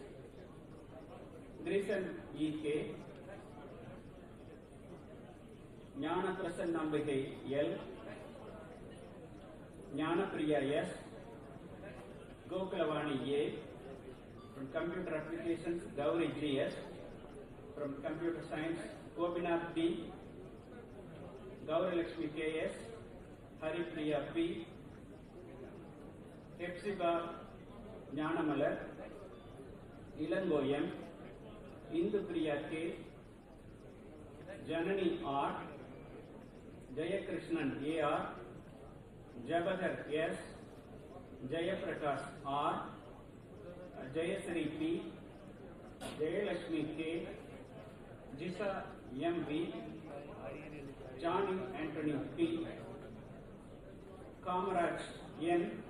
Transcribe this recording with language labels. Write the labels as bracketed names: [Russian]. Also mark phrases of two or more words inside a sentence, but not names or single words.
[English] Grison E K, Jnana Prasannambikai L, Jnana Priya S, Gokulavani A, from Computer Applications Gauri G S, from Computer Science Gopinath D, Gauri Lakshmi K S, Hari Priya P, Hepsiba Jnanamalar, Ilango M, Indu Priya K, Janani R, Jayakrishnan A R, Jabadhar S, Jayaprakash R, Jayasri P, Jayalakshmi K, Jisa M V, Johnny Anthony P, Kamaraj N,